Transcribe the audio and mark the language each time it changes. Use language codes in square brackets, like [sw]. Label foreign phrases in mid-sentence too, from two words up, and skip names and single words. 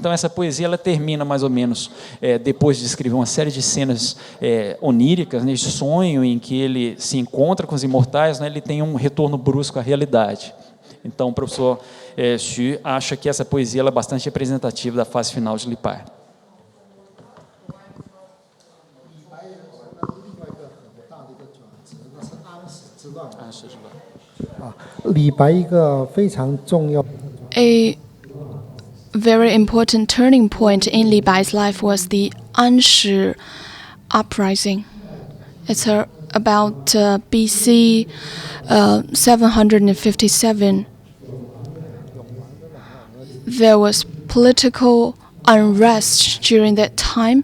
[pt] Então, essa poesia ela termina mais ou menos depois de escrever uma série de cenas oníricas, né, de sonho em que ele se encontra com os imortais, né, ele tem um retorno brusco à realidade. Então, o professor Xu acha que essa poesia ela é bastante representativa da fase final de Li Bai. [zh] 李白一个非常重要。 [en] A very important turning point in Li Bai's life was the Anshi uprising. It's about BC 757. There was political unrest during that time.